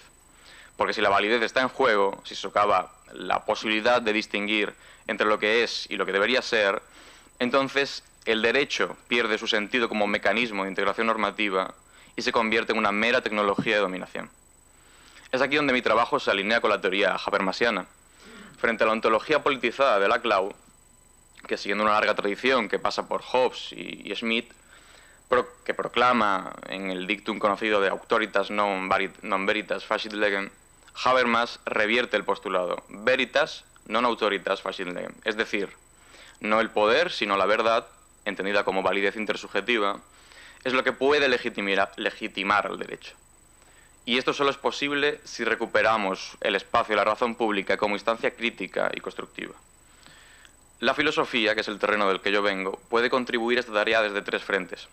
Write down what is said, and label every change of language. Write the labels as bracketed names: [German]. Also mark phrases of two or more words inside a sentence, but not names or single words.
[Spanish] Porque si la validez está en juego, si socava la posibilidad de distinguir entre lo que es y lo que debería ser, entonces el derecho pierde su sentido como mecanismo de integración normativa y se convierte en una mera tecnología de dominación. Es aquí donde mi trabajo se alinea con la teoría habermasiana. Frente a la ontología politizada de Laclau, que siguiendo una larga tradición que pasa por Hobbes y Smith, que proclama en el dictum conocido de [Latin] auctoritas non veritas facit legem, [Spanish] Habermas revierte el postulado [Latin] veritas non autoritas facit legem, [Spanish] es decir, no el poder, sino la verdad, entendida como validez intersubjetiva, es lo que puede legitimar el derecho. Y esto solo es posible si recuperamos el espacio de la razón pública como instancia crítica y constructiva. La filosofía, que es el terreno del que yo vengo, puede contribuir a esta tarea desde tres frentes.